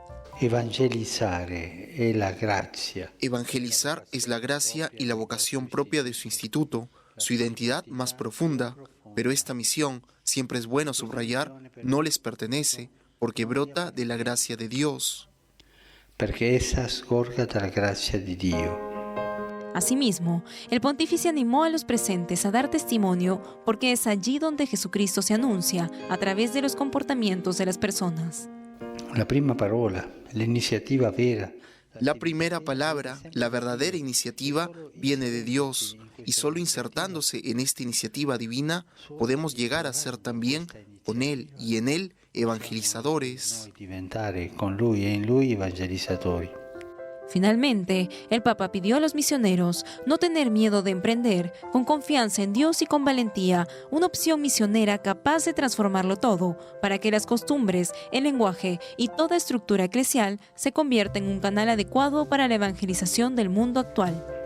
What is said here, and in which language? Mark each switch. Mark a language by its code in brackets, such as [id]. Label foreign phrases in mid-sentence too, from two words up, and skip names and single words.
[es] Evangelizar es la gracia. Evangelizar es la gracia y la vocación propia de su instituto, su identidad más profunda. Pero esta misión, siempre es bueno subrayar, no les pertenece, porque brota de la gracia de Dios. [it] Perché essa sgorga dalla grazia di Dio. [es] Asimismo, el pontífice animó a los presentes a dar testimonio porque es allí donde Jesucristo se anuncia a través de los comportamientos de las personas. [it] La prima parola, l'iniziativa vera. [es] La primera palabra, la verdadera iniciativa, viene de Dios, y solo insertándose en esta iniciativa divina podemos llegar a ser también, con Él y en Él, evangelizadores. [it] Diventare con Lui e in Lui evangelizzatori. [es] Finalmente, el Papa pidió a los misioneros no tener miedo de emprender, con confianza en Dios y con valentía, una opción misionera capaz de transformarlo todo, para que las costumbres, el lenguaje y toda estructura eclesial se convierta en un canal adecuado para la evangelización del mundo actual.